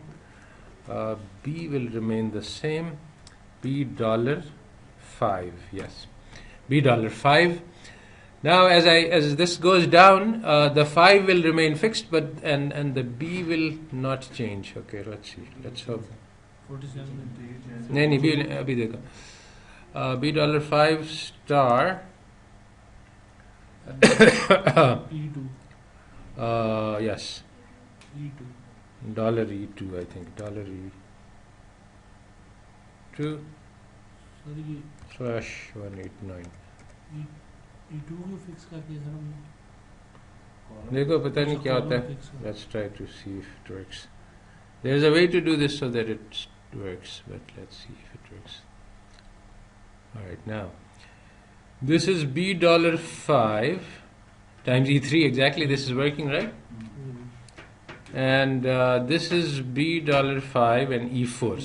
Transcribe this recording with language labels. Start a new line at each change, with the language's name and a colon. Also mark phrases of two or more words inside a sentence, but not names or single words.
English: B will remain the same. $5. Yes, $5. Now, as this goes down, the 5 will remain fixed, but and the B will not change. Okay, let's see. Let's hope. 47.
Hindi: नहीं B अभी देखो. $5 star.
English: E2. Yes. E2. $E2, I think. $E2 slash 189.
Hindi: E2 को फिक्स करके सर हम देखो पता नहीं क्या होता है.
English: Let's try to see if it works. There's a way to do this so that it works, but let's see if it works. Alright, now this is $5 times E3, exactly, this is working, right? And this is $5 and E4.